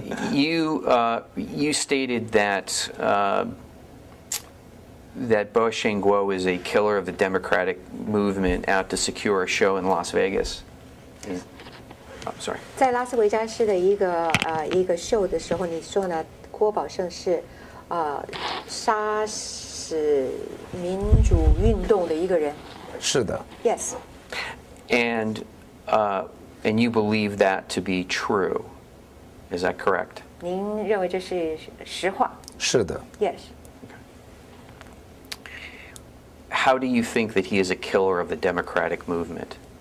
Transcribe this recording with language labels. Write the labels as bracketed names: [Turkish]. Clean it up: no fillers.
[English] You stated that that Voice of Guo is a killer of the democratic movement out to secure a show in Las Vegas. Sorry. [Chinese] 在拉斯维加斯的一个秀的时候，你说呢？郭宝胜是杀死民主运动的一个人。是的。 [English] Yes. And you believe that to be true. Is that correct? [Chinese] 您认为这是实话？是的。 [English] Yes. How do you think that he is a killer of the democratic movement?